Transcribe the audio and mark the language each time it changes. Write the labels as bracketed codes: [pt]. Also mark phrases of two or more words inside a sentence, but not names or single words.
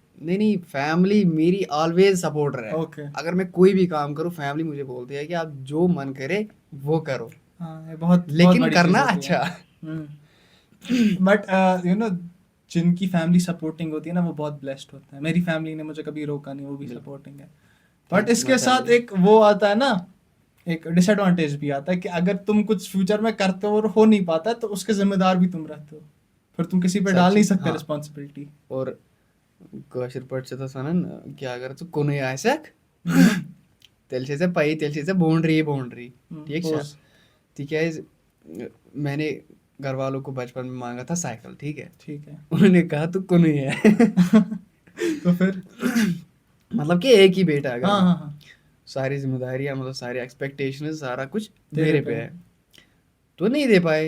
[hi] नहीं, फैमिली मेरी ऑलवेज सपोर्टर है। ओके। अगर मैं कोई भी काम करूं, फैमिली मुझे बोलती है कि आप जो मन करे वो करो, हाँ, ये बहुत बहुत लेकिन बड़ी करना चीज़ होती है। अच्छा। [en] but you know, [hi] जिनकी फैमिली सपोर्टिंग होती है ना वो बहुत ब्लेस्ड होता है। मेरी फैमिली ने मुझे कभी रोका नहीं, वो भी बिल्कुल। सपोर्टिंग है। [en] Thank [hi] बट [en] you, [hi] इसके [en] my [hi] साथ [en] family. [hi] एक वो आता है ना, एक डिसएडवांटेज भी आता है कि अगर तुम कुछ फ्यूचर में करते हो और हो नहीं पाता तो उसके जिम्मेदार भी तुम रहते हो, फिर तुम किसी पे डाल सच, नहीं सकते हाँ। रिस्पॉन्सिबिलिटी। [ks] और कٲشِر पٲٹھۍ چھِ تَتھ وَنان کیٛاہ اگر ژٕ کُنُے آسٮ۪کھ تیٚلہِ چھے ژےٚ پَیی، تیٚلہِ چھے ژےٚ [en] boundary boundary, [ks] ٹھیٖک چھا؟ [hi] تِکیٛازِ मैंने घर वालों को बचपन में मांगा था साइकिल, ठीक है, ठीक है। उन्होंने कहा तू कुनू ही है। तो फिर मतलब कि एक ही बेटा, अगर हाँ हाँ हाँ, सारी जिम्मेदारियां, मतलब सारी एक्सपेक्टेशन, सारा कुछ तेरे मेरे पे पे है, तो नहीं दे पाए।